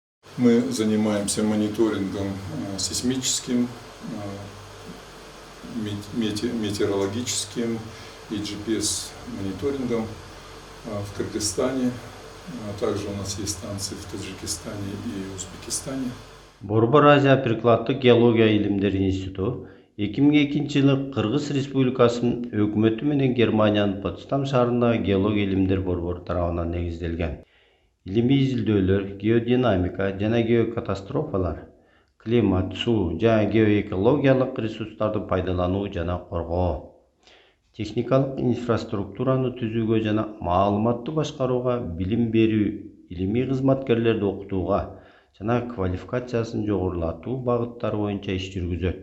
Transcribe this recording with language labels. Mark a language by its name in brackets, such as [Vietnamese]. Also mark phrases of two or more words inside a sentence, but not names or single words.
[Russian] Мы занимаемся мониторингом сейсмическим, метеорологическим и GPS-мониторингом в Кыргызстане. Также у нас есть станции в Таджикистане и Узбекистане. [Kyrgyz] Борбор Азия Прикладдык геология илимдери институту 2002 Кыргыз Республикасынын өкмөтү менен Германиянын Потсдам шаарындагы геология илимдер борбору тарабынан негизделген. Илимий изилдөөлөр, геодинамика жана геокатастрофалар, климат, суу жана геоэкологиялык ресурстарды пайдалануу жана коргоо, техникалык инфраструктураны түзүүгө жана маалыматтуу башкарууга, билим берүү, илимий кызматкерлерди окутууга жана квалификациясын жогорулатуу багыттары боюнча иш жүргүзөт.